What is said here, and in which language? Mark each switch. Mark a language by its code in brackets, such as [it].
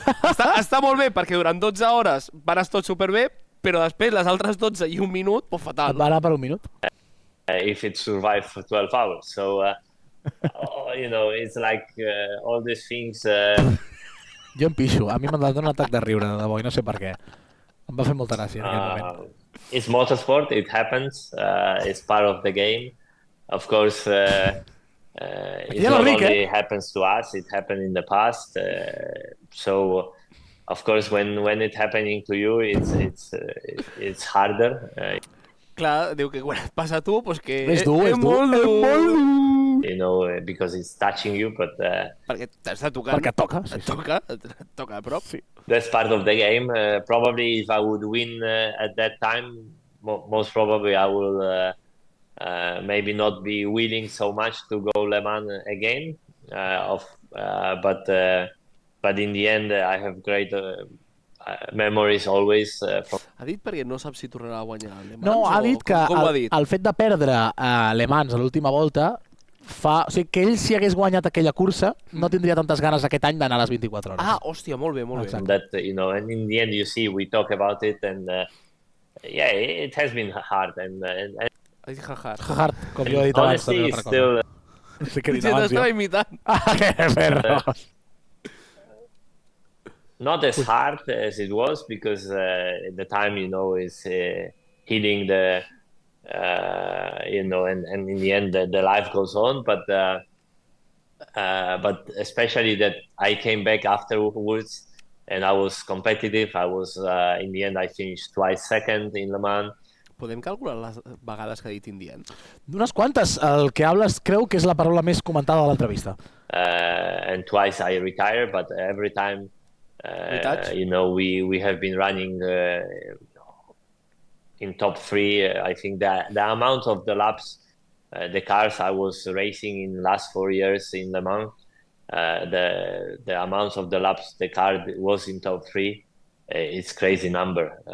[ca] Està molt bé perquè durant 12 hores van estar tot superbé, però després les altres 12 i un minut, pues fatal. Et va anar per un minut? [en] If it survived for 12 hours. So, it's like all these things... [ca] Jo em pixo. A mi m'ha donat un atac de riure, de debò, i no sé per què. Em va fer molta gràcia en aquell moment. [en] It's motorsport, it happens. It's part of the game. Of course... it not only happens to us, it happened in the past. So, of course, when it's happening to you, it's harder. [ca] Clar, diu que quan et passa a tu, pues que és molt dur. [en] Because it's touching you, but... [ca] perquè t'està tocant. Perquè et toca. Et toca a prop. Sí. [en] That's part of the game. Probably if I would win at that time, most probably I will... maybe not be willing so much to go Le Mans again, but in the end I have great memories always. [ca] Ha dit perquè no sap si tornarà a guanyar Le Mans? No, ha dit que el fet de perdre Le Mans a l'última volta o sigui, que ell si hagués guanyat aquella cursa no tindria tantes ganes aquest any d'anar a les 24 hores. Ah, hòstia, molt bé. [en] That, and in the end you see, we talk about it and it has been hard and [ca] Hard, com jo he dit abans. [en] Honestly, it's still... [ca] T'estava imitant. [es] Que perros. [en] Not as hard as it was because at the time, is healing the, and in the end, the life goes on. But especially that I came back afterwards and I was competitive. I was, in the end, I finished twice second in Le Mans. [ca] Podem calcular les vegades que ha dit indient? D'unes quantes. El que hables creu que és la paraula més comentada de l'entrevista. [en] And twice I retire, but every time, we have been running in top 3. I think that the amount of the laps, the cars I was racing in the last 4 years in Le Mans, the amount of the laps the car was in top 3, it's crazy number.